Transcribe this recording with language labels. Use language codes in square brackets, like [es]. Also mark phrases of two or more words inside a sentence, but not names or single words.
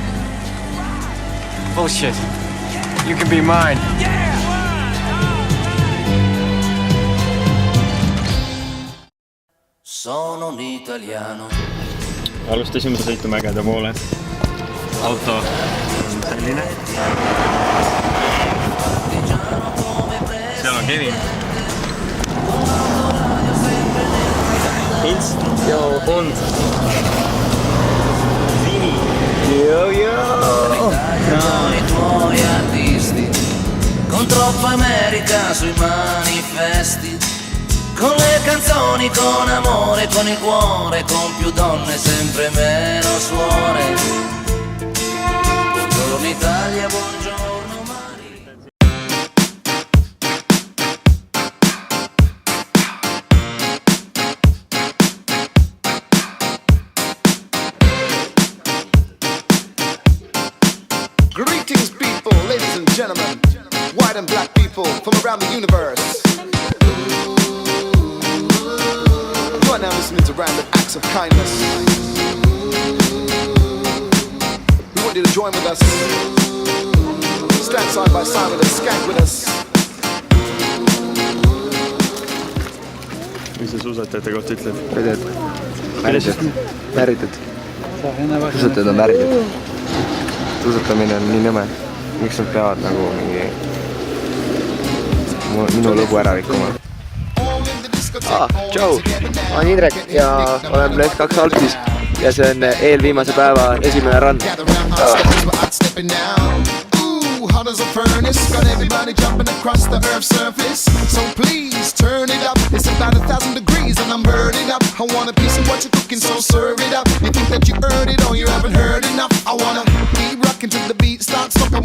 [en] Bullshit. You can be mine. [it] Sono un italiano. [et] Alustasime sõitu mägede poole. Auto on selline. Seal on Kevin. Hins. Yo, hund. Yo, yo. [it] I tuoi artisti con troppa America sui manifesti, con le canzoni, con amore, con il cuore, con più donne, sempre meno suore. Buongiorno Italia, buongiorno Maria. [en] Greetings, people, ladies and gentlemen, white and black people from around the universe. You are now listening to Random Acts of Kindness. We want you to join with us. Stand side by side with us, skank with us. [et] Mis sa suusatajate kohta ütled? Ma ei tea, märritud. Suusatajad on märritud. Suusatamine on nii nõme. Miks nad peavad nagu mingi minu lõbu ära rikkuma? Tšau, ma olen Indrek ja olen Bled 2 Alpis ja see on eelviimase päeva esimene run. [en] Hot as a furnace, got everybody jumping across the earth's surface. So please turn it up. It's about 1,000 degrees and I'm burning up. I want a piece of what you're cooking, so serve it up. You think that you heard it or you haven't heard enough. I wanna be rocking till the beat starts stomping.